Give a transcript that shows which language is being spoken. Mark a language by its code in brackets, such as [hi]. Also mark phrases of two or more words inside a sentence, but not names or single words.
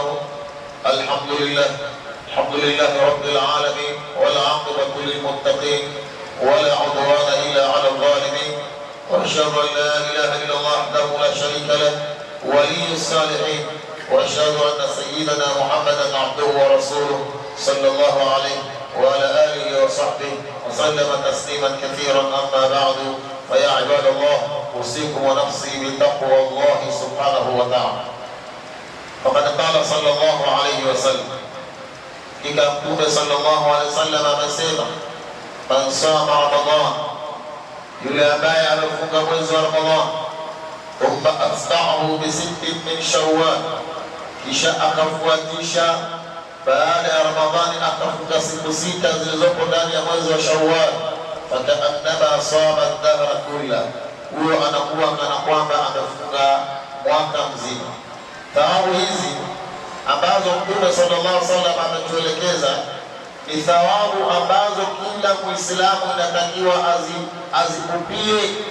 [ar] الحمد لله رب العالمين، والعاقبة للمتقين، ولا عدوان إلا على الظالمين، وأشهد أن لا إله إلا الله وحده لا شريك له ولي الصالحين، وأشهد أن سيدنا محمدا عبده ورسوله صلى الله عليه وعلى آله وصحبه وسلم تسليما كثيرا. أما بعد، فيا عباد الله، أوصيكم ونفسي بتقوى الله سبحانه وتعالى. فقد قال صلى الله عليه وسلم، كما مtume صلى الله عليه وسلم amesema, man صام رمضان, [sw] yule ambaye amefunga mwezi wa Ramadhan, [ar] ثم أتبعه بست من شوال, [sw] kisha akafuatisha baada ya Ramadhani akafunga siku 6 zilizopo ndani ya mwezi wa Shawwal, [ar] فكأنما صام الدهر كله, [sw] huyo anakuwa kana kwamba amefunga mwaka mzima. Thawabu hizi ambazo Mtume [ar] صلى الله عليه وسلم [sw] ametuelekeza ni thawabu ambazo kila Muislamu inatakiwa azikupie.